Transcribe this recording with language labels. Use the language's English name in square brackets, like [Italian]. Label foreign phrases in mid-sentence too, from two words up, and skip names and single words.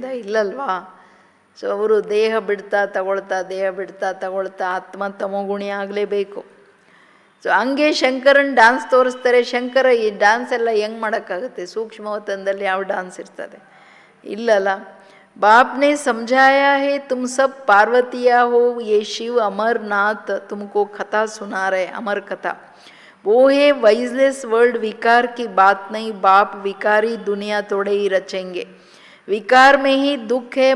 [Kannada] ಇಲ್ಲಲ್ವಾ. ಸೊ ಅವರು ದೇಹ ಬಿಡ್ತಾ ತಗೊಳ್ತಾ ಆತ್ಮ ತಮೋಗುಣಿ ಆಗಲೇಬೇಕು. ಸೊ ಹಂಗೆ ಶಂಕರನ್ ಡ್ಯಾನ್ಸ್ ತೋರಿಸ್ತಾರೆ. ಶಂಕರ ಈ ಡ್ಯಾನ್ಸ್ ಎಲ್ಲ ಹೆಂಗೆ ಮಾಡೋಕ್ಕಾಗುತ್ತೆ? ಸೂಕ್ಷ್ಮವತನದಲ್ಲಿ ಯಾವ ಡ್ಯಾನ್ಸ್ ಇರ್ತದೆ? ಇಲ್ಲಲ್ಲ. [Hindi] बाप ने समझाया है तुम सब पार्वतिया हो, ये शिव अमरनाथ तुमको कथा सुना रहे, अमर कथा। वो है [English] viceless world, [Hindi] विकार की बात नहीं। बाप विकारी दुनिया थोड़े ही रचेंगे, विकार में ही दुख है।